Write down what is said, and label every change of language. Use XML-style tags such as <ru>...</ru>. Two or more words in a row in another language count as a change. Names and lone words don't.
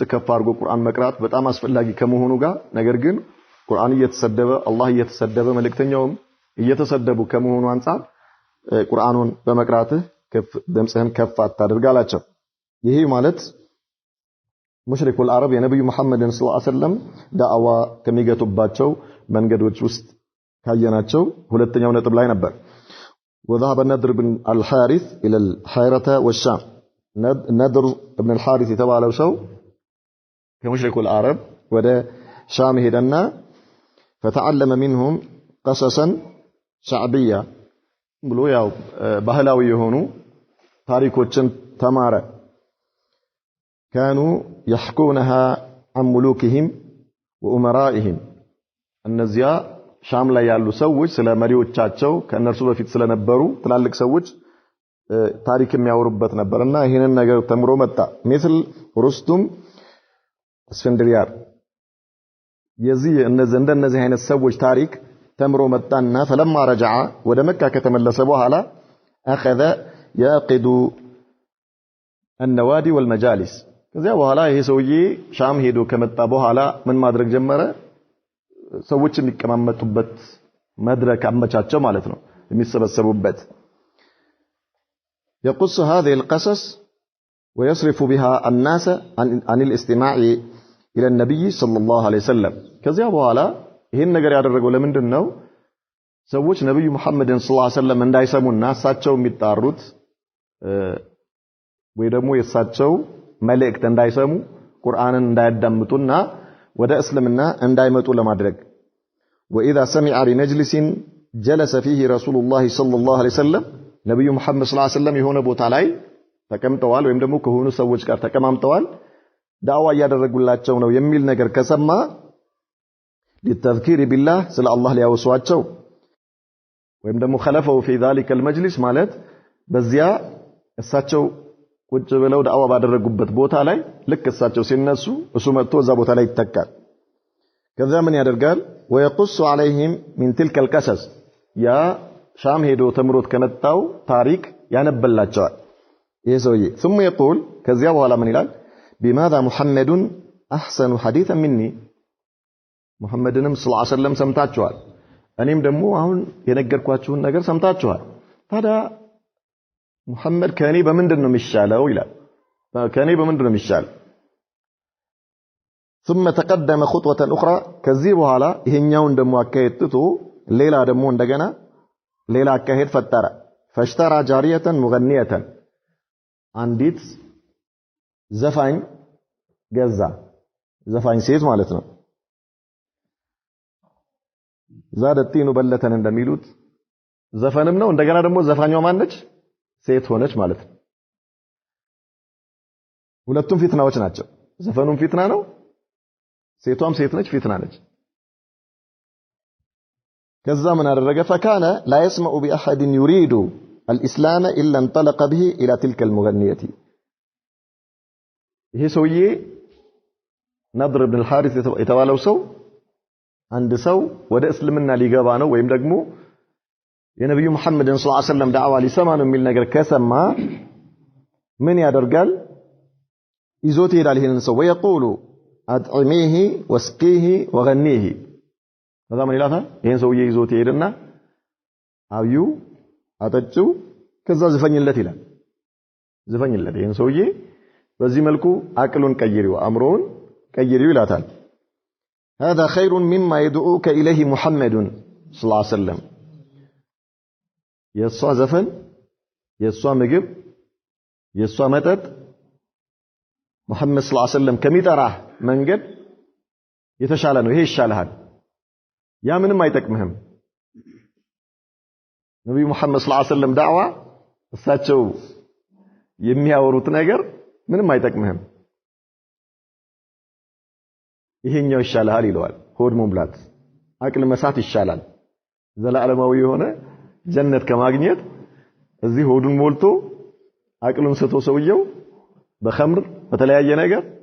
<am>ከፍ አድርጎ ቁርአን መቅራት በጣም አስፈላጊ ከመሆኑ ጋር ነገር ግን ቁርአን እየተሰደበ አላህ እየተሰደበ መልእክተኛውም እየተሰደቡ ከመሆኑ አንፃር ቁርአኑን በመቅራትህ ድምጽህን ከፍ አታድርግ አላቸው። ይሄ ማለት</am> <ar>مشركو العرب</ar> <am>የነብዩ መሐመድን</am> <ar>صلى الله عليه وسلم</ar> <am>ዳዕዋ ከሚገቱባቸው መንገዶች ውስጥ ካየናቸው ሁለተኛው ነጥብ ላይ ነበር።</am> <ar>وذهب النضر بن الحارث إلى الحيرة والشام</ar> <am>النضر بن الحارث የተባለው ሰው ከሙሽሪኩል አረብ ወደ ሻም ሄደና</am> <ar>فتعلم منهم قصصا شعبية</ar> <am>ብሎ ያው ባህላዊ የሆኑ ታሪኮችን ተማረ።</am> <ar>كانوا يحكونها عن ملوكهم وأمرائهم</ar> <am>እነዚያ ሻም ላይ ያሉ ሰዎች ስለ መሪዎቻቸው ከነርሱ በፊት ስለነበሩ ትላልቅ ሰዎች ታሪክ የሚያወሩበት ነበርና ይሄንን ነገር ተምሮ መጣ። مثل ሩስቱም እስፈንድሪያር የዚህ እንደነዚህ አይነት ሰዎች ታሪክ ተምሮ መጣና</am> <ar>فلما رجع</ar> <am>ወደ መካ ከተመለሰ በኋላ</am> <ar>اخذ يعقد النوادي والمجالس</ar> <am>ከዚያ በኋላ ይሄ ሰውዬ ሻም ሄዶ ከመጣ በኋላ ምን ማድረግ ጀመረ? ሰዎች የሚቀማመጡበት መድረክ አመቻቸው ማለት ነው የሚሰበሰቡበት።</am> <ar>يقص هذه القصص ويصرف بها الناس عن الاستماع الى النبي صلى الله عليه وسلم</ar> <am>ከዚያ በኋላ ይሄን ነገር ያደረገው ለምንድን ነው? ሰዎች ነብዩ መሐመድን</am> <ar>صلى الله عليه وسلم</ar> <am>እንዳይሰሙና እሳቸው የሚጣሩት ወይ ደግሞ የእሳቸው መልእክት እንዳይሰሙ ቁርአንን እንዳያዳምጡና ወደ እስልምና እንዳይመጡ ለማድረግ وإذا</am> <ar>سمع بمجلس جلس فيه رسول الله صلى الله عليه وسلم</ar> <am>ነብዩ መሐመድ</am> <ar>صلى الله عليه وسلم</ar> <am>የሆነ ቦታ ላይ ተቀምጠዋል ወይም ደግሞ ከሆኑ ሰዎች ጋር ተቀማምጠዋል ዳዋ ያደረጉላቸው ነው የሚል ነገር ከሰማ</am> <ar>للتذكير بالله</ar> <am>ስለ አላህ ሊያወሷቸው ወይም ደግሞ</am> <ar>خلفوا في ذلك المجلس</ar> <am>ማለት በዚያ እሳቸው ቁጭ ብለው ዳዋ ባደረጉበት ቦታ ላይ ልክ እሳቸው ሲነሱ እሱ መጥቶ እዛ ቦታ ላይ ይተካል። ከዛ ምን ያደርጋል?</am> <ar>ويقص عليهم من تلك القصص</ar> <am>ያ ሻም ሄዶ ተምሮት ከመጣው ታሪክ ያነበላቸዋል ይሄ ሰውዬ።</am> <ar>ثم يقول</ar> <am>ከዚያ በኋላ ምን ይላል?</am> <ar>بماذا محمد احسن حديثا مني</ar> <am>ሙሐመድንም</am> <ar>صلى الله عليه وسلم</ar> <am>ሰምታችኋል እኔም ደግሞ አሁን የነገርኳችሁን ነገር ሰምታችኋል ታዲያ ሙሐመድ ከኔ በምንድን ነው የሚሻለው ይላል። ከኔ በምንድን ነው የሚሻለው?</am> <ar>ثم تقدم خطوة أخرى</ar> <am>ከዚህ በኋላ ይሄኛውን ደግሞ አካሄድ ትቶ ሌላ ደግሞ እንደገና ሌላ አካሄድ ፈጠረ።</am> <ar>فاشترى جارية مغنية</ar> <am>አንዲት ዘፋኝ ገዛ ዘፋኝ ሴት ማለት ነው</am> <ar>زاد الطين بلة</ar> <am>እንደሚሉት ዘፈንም ነው እንደገና ደግሞ ዘፋኛው ማነች ሴት ሆነች ማለት ነው ሁለቱም ፊትናዎች ናቸው ዘፈኑም ፊትና ነው ሴቷም ሴት ነች ፊትና ነች ከዛ ምን አደረገ</am> <ar>فكان لا يسمع باحد يريد الاسلام الا انطلق به الى تلك المغنيه</ar> <am>ይሄ ሰውዬ ነድር ኢብኑ አልሐሪስ የተባለው ሰው አንድ ሰው ወደ እስልምና ሊገባ ነው ወይም ደግሞ የነብዩ መሐመድን</am> <ar>صلى الله عليه وسلم</ar> <am>ዳዕዋ ሊሰማ ነው የሚል ነገር ከሰማ ምን ያደርጋል ይዞት ይሄዳል ይሄንን ሰው</am> <ar>ويقول اطعميه واسقيه وغنيه</ar> <am>ከዛ ምን ይላታል ይሄን ሰውዬ ይዞት ይሄድና አብዩ አጠጪው ከዛ ዝፈኝለት ይላል ዝፈኝለት ይሄን ሰውዬ በዚህ መልኩ አቅሉን ቀይሪው አምሮውን ቀይሪው ይላታል</am> <ar>هذا خير مما يدعوك اليه محمد صلى الله عليه وسلم</ar> <am>የሷ ዘፈን የሷ ምግብ የሷ መጠጥ ሙሐመድ</am> <ar>صلى الله عليه وسلم</ar> <am>ከሚጠራህ መንገድ የተሻለ ነው ይሄ ይሻልሃል ያ ምንም አይጠቅምህም ነብዩ መሐመድ</am> <ar>صلى الله عليه وسلم</ar> <am>ዳዕዋ እሳቸው የሚያወሩት ነገር ምንም አይጠቅምህም ይሄኛው ይሻልሃል ይለዋል ሆድ መሙላት አቅል መሳት ይሻላል ዘላለማዊ የሆነ ጀነት ከማግኘት እዚህ ሆዱን ሞልቶ አቅሉን ሰቶ ሰውየው በኸምር በተለያየ ነገር</am>